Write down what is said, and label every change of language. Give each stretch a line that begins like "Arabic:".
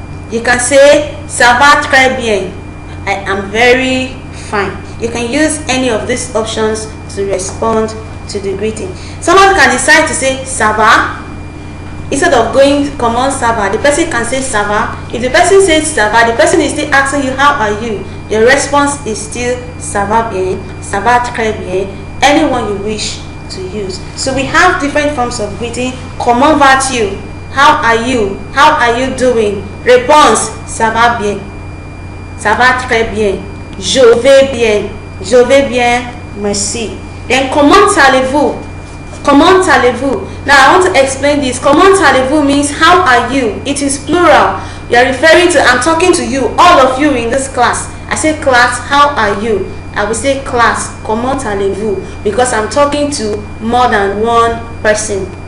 English: You can say
French: ça va très bien,
English: I am very fine. You can use any of these options to respond to the greeting. Someone can decide to say
French: ça va.
English: Instead of going
French: comment ça va,
English: the person can say
French: ça va.
English: If the person says
French: ça va,
English: the person is still asking you how are you. Your response is still
French: ça va bien, ça va très bien,
English: anyone you wish to use. So we have different forms of greeting.
French: Comment vas-tu?
English: How are you? How are you doing?
French: Réponse, ça va bien, ça va très bien, je vais bien, merci. Then comment allez-vous? Comment allez-vous?
English: Now I want to explain this.
French: Comment allez-vous
English: means how are you? It is plural. You are referring to, I'm talking to you, all of you in this class. I say class, how are you? I will say class,
French: comment allez-vous?
English: Because I'm talking to more than one person.